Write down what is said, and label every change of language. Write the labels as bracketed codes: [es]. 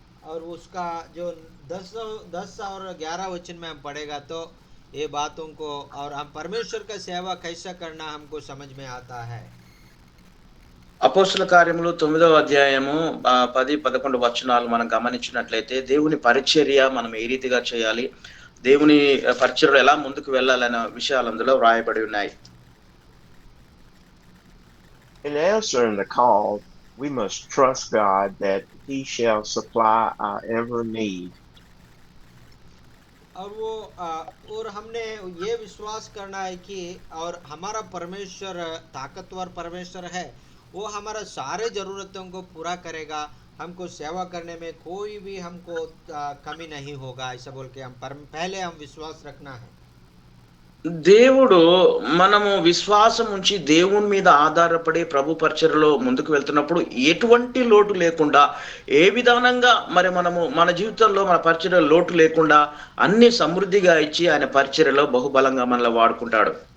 [hi] और उसका जो 10 और 11 वचन में हम पढ़ेगा तो ये बातों को और हम परमेश्वर का सेवा कैसा करना हमको समझ में आता है. [te] అపోస్తుల కార్యములు 9వ అధ్యాయము 10-11 వచనాలు మనం గమనించినట్లయితే దేవుని పరిచర్య మనం ఏ రీతిగా చేయాలి, దేవుని పరిచర్యలో ఎలా ముందుకు వెళ్ళాలనే విషయాలు అందులో వ్రాయబడి ఉన్నాయి. [en] In answering the call, we must trust God that He shall supply our every need. [hi] और हमने ये विश्वास करना है कि और हमारा परमेश्वर ताकतवर परमेश्वर है, वो हमारा सारे ज़रूरतों को पूरा करेगा. हमको सेवा करने में कोई भी हमको कमी नहीं होगा. ऐसा बोल के हम पहले हम विश्वास रखना है. [te] దేవుడు మనము విశ్వాసం ఉంచి దేవుని మీద ఆధారపడి ప్రభు పరిచర్యలో ముందుకు వెళ్తున్నప్పుడు ఎటువంటి లోటు లేకుండా ఏ విధానంగా మరి మనము మన జీవితంలో మన పరిచర్యలో లోటు లేకుండా అన్ని సమృద్ధిగా ఇచ్చి ఆయన పరిచర్యలో బహుబలంగా మనల్ని వాడుకుంటాడు.